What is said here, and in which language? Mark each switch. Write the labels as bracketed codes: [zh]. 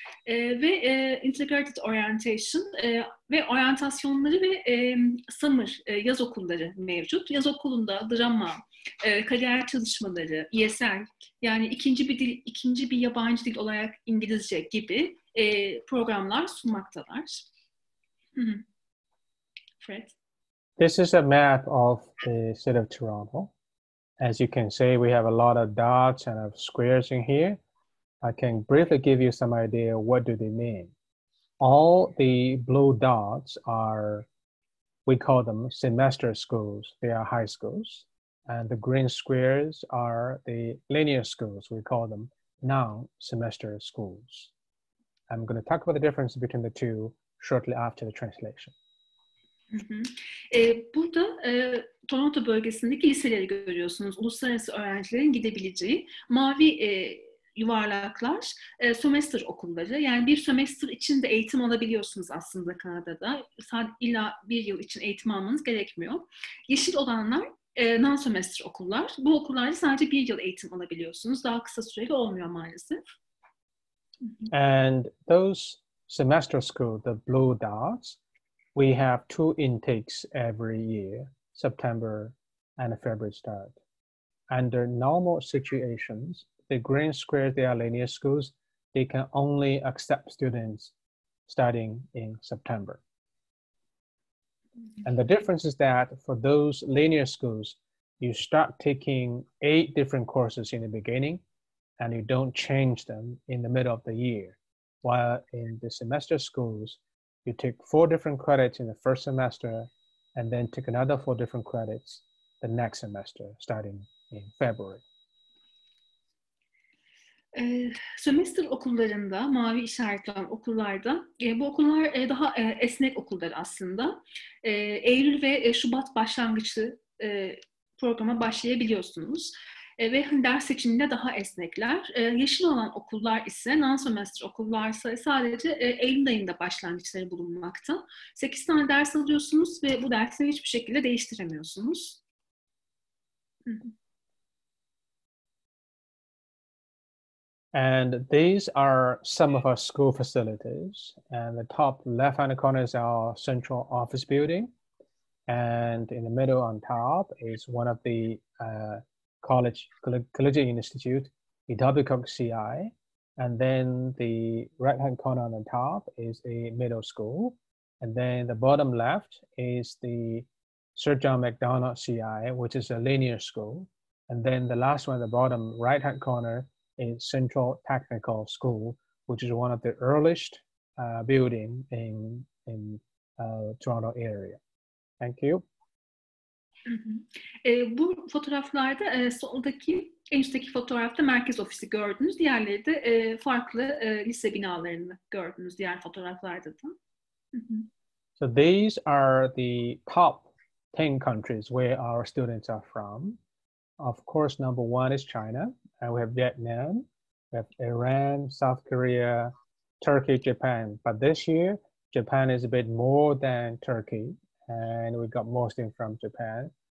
[tr] Ve Integrated Orientation ve oryantasyonları ve summer yaz okulları mevcut. Yaz okulunda drama, kariyer çalışmaları, ESL yani ikinci bir yabancı dil olarak İngilizce gibi programlar sunmaktalar. Fred. [en] This is a map of the city of Toronto. As you can see, we have a lot of dots and of squares in here. I can briefly give you some idea what do they mean. All the blue dots are, we call them semester schools. They are high schools. And the green squares are the linear schools. We call them non-semester schools. I'm going to talk about the difference between the two shortly after the translation. [tr] Burada Toronto bölgesindeki liseleri görüyorsunuz. Uluslararası öğrencilerin gidebileceği mavi yuvarlaklar sömestr okulları. Yani bir sömestr için de eğitim alabiliyorsunuz aslında Kanada'da. İlla bir yıl için eğitim almanız gerekmiyor. Yeşil olanlar non-sömestr okullar. Bu okullarda sadece bir yıl eğitim alabiliyorsunuz. Daha kısa süreli olmuyor maalesef. [en] And those semester schools, the blue dots, we have 2 intakes every year, September and February start. Under normal situations, the green squares, they are linear schools. they can only accept students starting in September. And the difference is that for those linear schools, you start taking 8 different courses in the beginning, and you don't change them in the middle of the year. While in the semester schools, you take 4 different credits in the first semester, and then take another 4 different credits the next semester, starting in February. [tr] Sömestr okullarında, mavi işaretli olan okullarda, bu okullar daha esnek okullar aslında. Eylül ve Şubat başlangıçlı programa başlayabiliyorsunuz. Ve ders seçiminde daha esnekler. Yeşil olan okullar ise, non-semester okullar ise sadece Eylül ayında başlangıçları bulunmakta. 8 tane ders alıyorsunuz ve bu dersleri hiçbir şekilde değiştiremiyorsunuz. [en] And these are some of our school facilities. And the top left-hand corner is our central office building. And in the middle on top is one of the collegiate institute, CI. And then the right-hand corner on the top is a middle school. And then the bottom left is the Sir John Macdonald CI, which is a linear school. And then the last one at the bottom right-hand corner is Central Technical School, which is one of the earliest building in Toronto area. Thank you. [tr] Bu fotoğraflarda soldaki, en üstteki fotoğrafta merkez ofisi gördünüz. Diğerleri de farklı lise binalarını gördünüz diğer fotoğraflarda da. [en] So these are the top 10 countries where our students are from. Of course, number 1 is China. We have Vietnam, we have Iran, South Korea, Turkey, Japan. But this year, Japan is a bit more than Turkey, and we got more students from Japan.